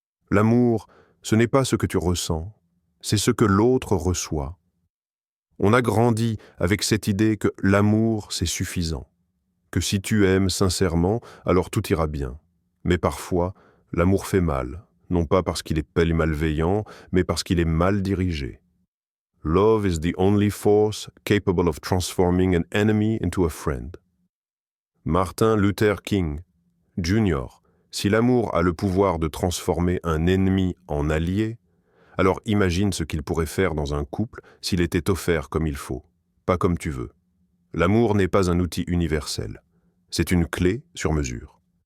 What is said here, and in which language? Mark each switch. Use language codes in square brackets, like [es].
[fr] L'amour, ce n'est pas ce que tu ressens, c'est ce que l'autre reçoit. On a grandi avec cette idée que l'amour, c'est suffisant, que si tu aimes sincèrement, alors tout ira bien. Mais parfois, l'amour fait mal, non pas parce qu'il est malveillant, mais parce qu'il est mal dirigé. [en] Love is the only force capable of transforming an enemy into a friend. Martin Luther King, Jr. [fr] Si l'amour a le pouvoir de transformer un ennemi en allié, alors imagine ce qu'il pourrait faire dans un couple s'il était offert comme il faut, pas comme tu veux. L'amour n'est pas un outil universel, c'est une clé sur mesure.